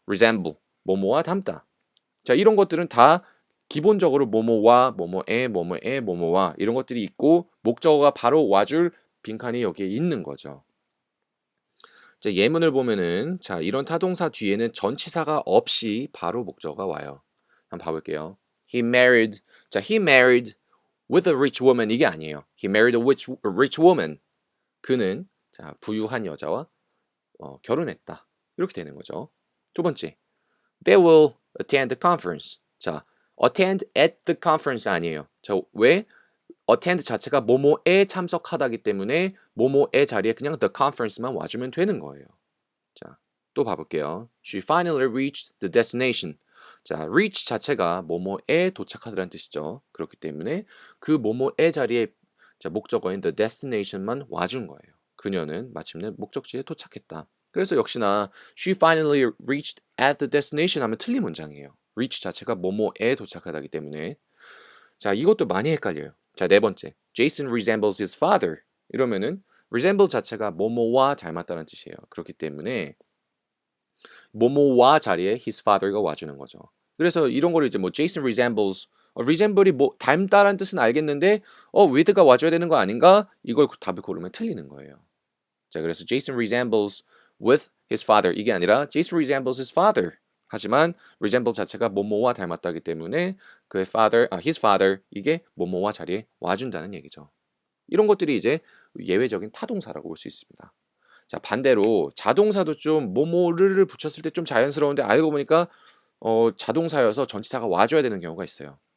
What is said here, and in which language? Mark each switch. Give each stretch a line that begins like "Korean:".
Korean: resemble 뭐뭐와 닮다. 자, 이런 것들은 다 기본적으로 뭐뭐와 뭐뭐에 뭐뭐와 이런 것들이 있고 목적어가 바로 와줄 빈칸이 여기에 있는 거죠. 자, 예문을 보면은 자, 이런 타동사 뒤에는 전치사가 없이 바로 목적어가 와요. 한번 봐볼게요.
English: He married. 자, he married with a rich woman
Korean: 이게 아니에요.
English: He married a rich woman.
Korean: 그는 자, 부유한 여자와 결혼했다. 이렇게 되는 거죠. 두 번째,
English: they will attend the conference. 자, attend at the conference
Korean: 아니에요. 자, 왜? attend 자체가 뭐뭐에 참석하다기 때문에 뭐뭐의 자리에 그냥 the conference만 와주면 되는 거예요. 자, 또 봐볼게요.
English: She finally reached the destination.
Korean: 자, reach 자체가 뭐뭐에 도착하다라는 뜻이죠. 그렇기 때문에 그 뭐뭐의 자리에 자, 목적어인 the destination만 와준 거예요. 그녀는 마침내 목적지에 도착했다. 그래서 역시나
English: she finally reached at the destination
Korean: 하면 틀린 문장이에요. reach 자체가 뭐뭐에 도착하다기 때문에 자, 이것도 많이 헷갈려요. 자, 네 번째.
English: Jason resembles his father.
Korean: 이러면은 resemble 자체가 뭐뭐와 닮았다는 뜻이에요. 그렇기 때문에 뭐뭐와 자리에 his father가 와주는 거죠. 그래서 이런 거를 이제 뭐
English: Jason resembles
Korean: resemble이 뭐 닮다라는 뜻은 알겠는데 with가 와줘야 되는 거 아닌가? 이걸 답을 고르면 틀리는 거예요.
English: 자,
Korean: 그래서
English: Jason resembles with his father
Korean: 이게 아니라
English: Jason resembles his father.
Korean: 하지만 resemble 자체가 뭐뭐와 닮았다기 때문에 그의 father,
English: his father
Korean: 이게 뭐뭐와 자리에 와준다는 얘기죠. 이런 것들이 이제 예외적인 타동사라고 볼 수 있습니다. 자, 반대로 자동사도 좀 뭐뭐를 붙였을 때 좀 자연스러운데 알고 보니까 자동사여서 전치사가 와줘야 되는 경우가 있어요.